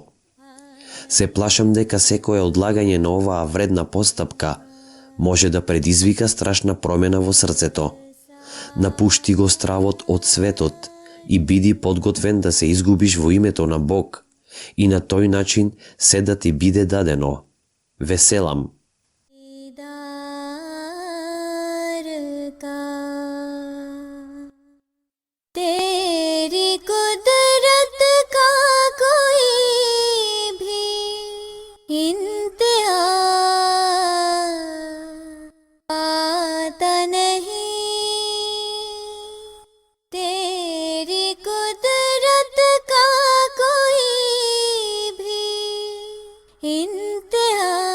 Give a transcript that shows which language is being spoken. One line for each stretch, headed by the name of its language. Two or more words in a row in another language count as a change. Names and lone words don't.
Macedonian: Се плашам дека секое одлагање на оваа вредна постапка може да предизвика страшна промена во срцето. Напушти го стравот од светот и биди подготвен да се изгубиш во името на Бог и на тој начин се да ти биде дадено. Веселам.
Urdu: تیری قدرت کا کوئی بھی انتہا آتا نہیں، تیری قدرت کا کوئی بھی انتہا